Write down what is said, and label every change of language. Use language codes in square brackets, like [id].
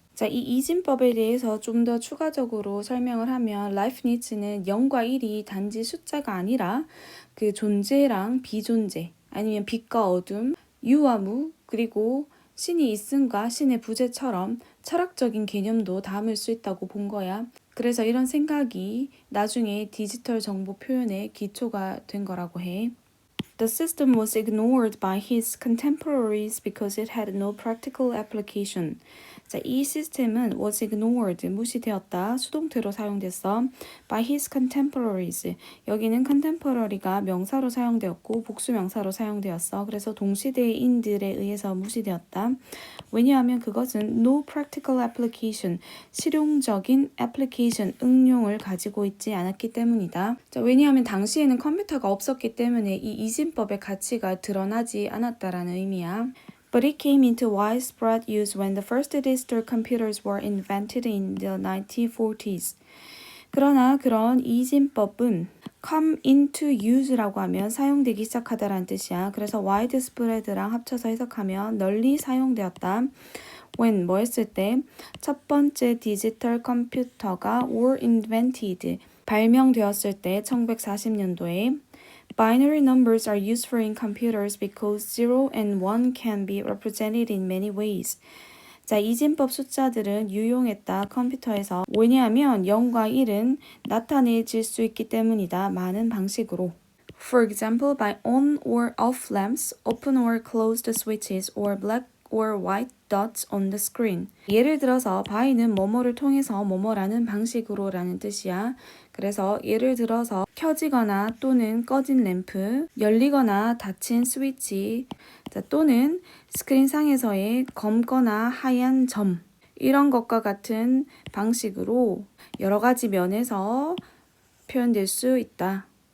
[ko] 자, 이 이진법에 대해서 좀 더 추가적으로 설명을 하면 라이프니츠는 0과 1이 단지 숫자가 아니라 그 존재랑 비존재 아니면 빛과 어둠, 유와 무 그리고 신이 있음과 신의 부재처럼 철학적인 개념도 담을 수 있다고 본 거야. 그래서 이런 생각이 나중에 디지털 정보 표현의 기초가 된 거라고 해. [en] The system was ignored by his contemporaries because it had no practical application. [ko] 자, 이 시스템은 [en] was ignored, [ko] 무시되었다, 수동태로 사용됐어. [en] by his contemporaries. [ko] 여기는 contemporary가 명사로 사용되었고 복수명사로 사용되었어. 그래서 동시대인들에 의해서 무시되었다. 왜냐하면 그것은 [en] no practical application, [ko] 실용적인 application, 응용을 가지고 있지 않았기 때문이다. 자, 왜냐하면 당시에는 컴퓨터가 없었기 때문에 이 이진법의 가치가 드러나지 않았다라는 의미야. [en] But it came into widespread use when the first digital computers were invented in the 1940s. [ko] 그러나 그런 이진법은 come into use라고 하면 사용되기 시작하다라는 뜻이야. 그래서 widespread랑 합쳐서 해석하면 널리 사용되었다. [en] when [ko] 뭐 했을 때 첫 번째 디지털 컴퓨터가 were invented 발명되었을 때 1940년도에 [en] Binary numbers are useful in computers because 0 and 1 can be represented in many ways. [ko] 자, 이진법 숫자들은 유용했다 컴퓨터에서. 왜냐하면 0과 1은 나타내질 수 있기 때문이다. 많은 방식으로. [en] For example, by on or off lamps, open or closed switches, or black or white dots on the screen. [ko] 예를 들어서 by는 뭐뭐를 통해서 뭐뭐라는 방식으로라는 뜻이야. 그래서 예를 들어서 켜지거나 또는 꺼진 램프, 열리거나 닫힌 스위치, 또는 스크린상에서의 검거나 하얀 점, 이런 것과 같은 방식으로 여러 가지 면에서 표현될 수 있다.